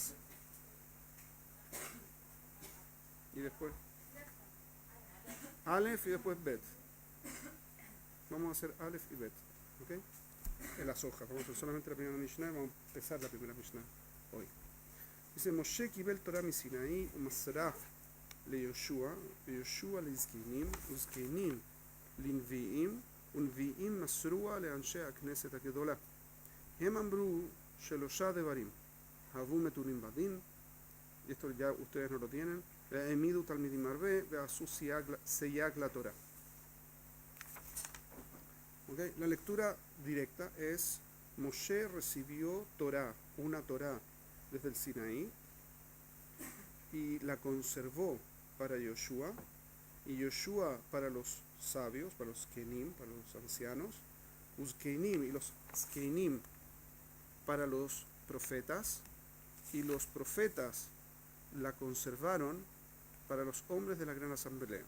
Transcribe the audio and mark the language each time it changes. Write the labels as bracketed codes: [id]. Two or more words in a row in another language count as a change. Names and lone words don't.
[es] Y después Aleph y después Bet. Vamos a hacer Aleph y Bet. ¿Ok? En las hojas. Vamos a hacer solamente la primera Mishnah. Vamos a empezar la primera Mishnah hoy. Dice: [he] משה קיבל תורה מסיני ומסרה ליהושע ליהושע לזקנים וזקנים לנביאים ונביאים מסרוה לאנשי כנסת הגדולה הם אמרו שלושה דברים הוו מתונים בדין. [es] Y esto ya ustedes no lo tienen. [he] העמידו תלמידים הרבה ועשו סייג לתורה. [es] Okay. La lectura directa es: Moshe recibió Torah, una Torah desde el Sinaí, y la conservó para Yoshua, y Yoshua para los sabios, para los Kenim, para los ancianos, Uzkeinim y los Skeinim para los profetas, y los profetas la conservaron para los hombres de la gran asamblea.